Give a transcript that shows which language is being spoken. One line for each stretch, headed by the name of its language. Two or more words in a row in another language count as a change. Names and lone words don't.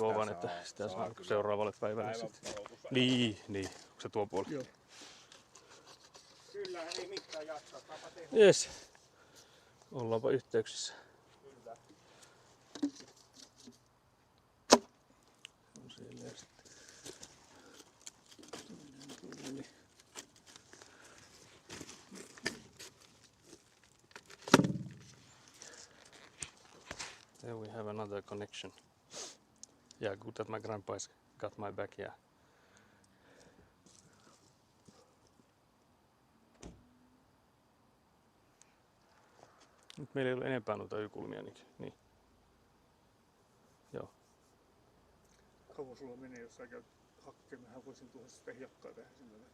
Finnish: tuo vaan, että sitä saa seuraavalle päivälle sitten. Niin, onko se tuo puoli? Joo. Kyllä, ei mitään jaksaa. Jes. Ollaanpa yhteyksissä. Kyllä. On siellä sitten.
English: There we have another connection. Yeah, good that my grandpa's got my back, yeah.
Finnish: Nyt meillä ei ole enempää noita Y-kulmia, niin. Joo. Kauan sulla menee, jos sä käyt hakkeen, mähän voisin tuoda sitä hiekkaa tähän sillä väliin.